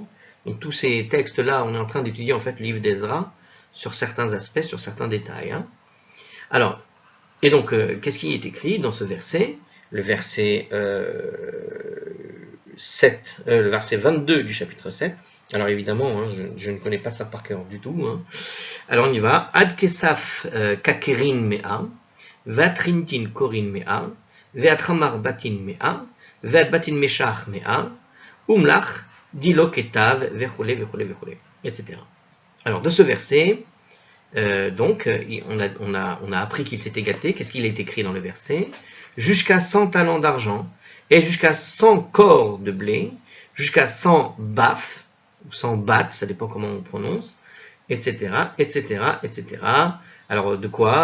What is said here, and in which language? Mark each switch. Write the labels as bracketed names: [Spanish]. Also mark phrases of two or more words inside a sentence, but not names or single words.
[French] Donc tous ces textes-là, on est en train d'étudier en fait le livre d'Ezra sur certains aspects, sur certains détails. Hein. Alors, et donc, qu'est-ce qui est écrit dans ce verset? Le verset 22 du chapitre 7. Alors évidemment, hein, je ne connais pas ça par cœur du tout. Hein. Alors on y va. [Aramaic] Ad kesaf kakerin mea, vatrintin korin mea, Ve'atramar batin mea, ve'at batin meshach mea, umlach, dilo ketav, vechole, vechole, vechole, [French] etc. Alors, de ce verset, donc, on a appris qu'il s'était gâté. Qu'est-ce qu'il est écrit dans le verset? Jusqu'à 100 talents d'argent, et jusqu'à 100 corps de blé, jusqu'à 100 baf, ou 100 bat, ça dépend comment on prononce, etc., etc., etc., alors de quoi?